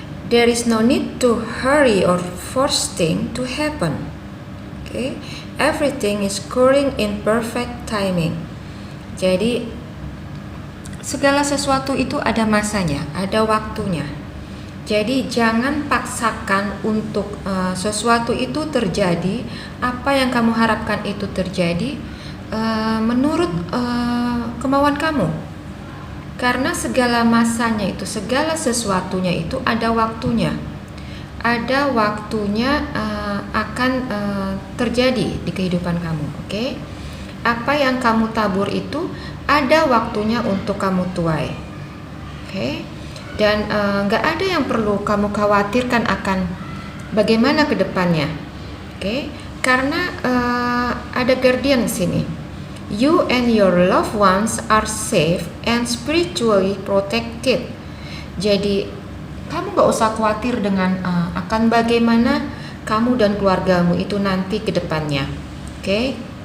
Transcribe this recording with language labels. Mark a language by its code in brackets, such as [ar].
[en] There is no need to hurry or force things to happen. Okay. Everything is occurring in perfect timing. [id] Jadi segala sesuatu itu ada masanya, ada waktunya. Jadi jangan paksakan untuk sesuatu itu terjadi, apa yang kamu harapkan itu terjadi menurut kemauan kamu. Karena segala masanya itu, segala sesuatunya itu ada waktunya. Ada waktunya akan terjadi di kehidupan kamu. Oke. Apa yang kamu tabur itu ada waktunya untuk kamu tuai. Oke. Dan gak ada yang perlu kamu khawatirkan akan bagaimana ke depannya. Oke. Karena ada guardian di sini. [en] You and your loved ones are safe and spiritually protected. [id] Jadi kamu gak usah khawatir dengan akan bagaimana kamu dan keluargamu itu nanti ke depannya. Oke.